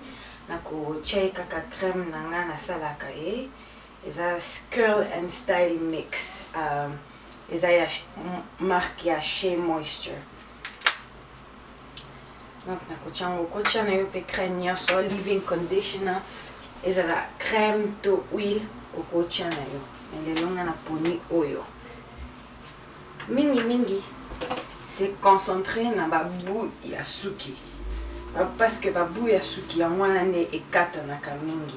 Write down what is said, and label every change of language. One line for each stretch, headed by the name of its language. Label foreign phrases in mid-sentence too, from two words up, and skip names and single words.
Lingala: Nakotia kaka crème nanga nasalaka ye. Eza Curl and Style Mix. Eza ya marque ya Shea Moisture. Donc nakotia ngo kotia na yo pe crème nyonso,
English: leave-in conditioner.
Lingala: Ezala crème to huile okotia na yo. Melelonga na poni oyo. Mingi
French: c'est concentré
Lingala: na babu ya suki. Parce que babu ya suki ya mwana ne ekatanaka mingi.